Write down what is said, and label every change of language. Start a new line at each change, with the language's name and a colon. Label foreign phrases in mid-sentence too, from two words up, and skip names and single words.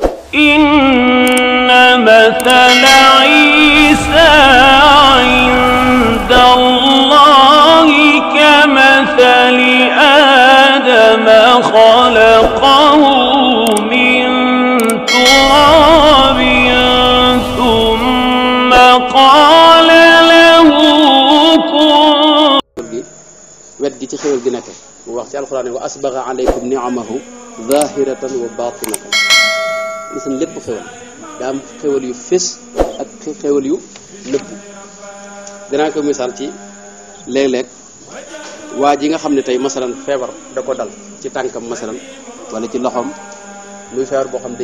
Arabic: إن مثل عيسى عند الله كمثل آدم خلقه من تراب ثم قال له كن.
Wolof: wet gi ci xéwal gi nekk mu wax ci alxuraan ne
Arabic: وأسبغ عليكم نعمه ظاهرة وباطنة
Wolof: gis na lépp xéwal daa am xéwal yu fés ak xéwal yu nëbb dinaa ko misaal ci léeg-léeg waa ji nga xam ne tey masalan feebar da ko dal ci tànkam masalan wala ci loxoom muy feebar boo xam day